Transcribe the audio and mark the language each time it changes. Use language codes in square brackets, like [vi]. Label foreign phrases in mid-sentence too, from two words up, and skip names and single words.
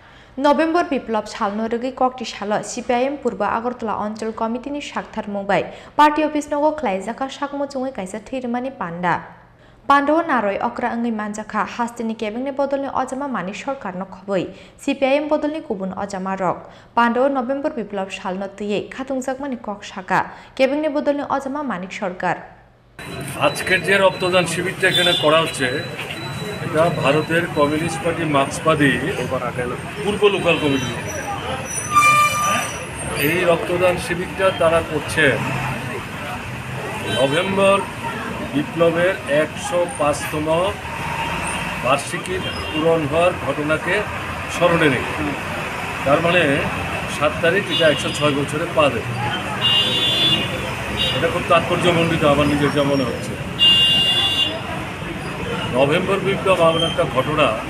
[trp] নভেম্বর বিপ্লব সালনরগি ককটি সাল সিপিআইএম পূর্ব আগরতলা অঞ্চল কমিটিনি সাকথার মুবাই পার্টি অফিস নগো খ্লাইজাকা সাকমুচুঙै kaisa thirmani panda Pandaw naroi okra angai manjaka hastini kebengni bodolni ojama mani sorkarno khoboi CPIM bodolni kubun ojama rok Pandaw November biplop salno tuye khatungjakmani kok saka kebengni bodolni ojama manik সরকার [bn] আজকের যে রক্তদান শিবিরটা এখানে করা হচ্ছে এটা ভারতের কমিউনিস্ট পার্টি মার্ক্সবাদী পূর্ব লোকাল কমিটি এই রক্তদান শিবিরটা তারা করছে নভেম্বর বিপ্লবের 105তম বার্ষিকী পূরণ হওয়ার ঘটনাকে স্মরণে রেখে তার মানে 7 তারিখ এটা 106 বছরে পা দেবে এটা খুব তাৎপর্যমণ্ডিত আমার নিজের যা মনে হচ্ছে নভেম্বর বিপ্লব এমন একটা ঘটনা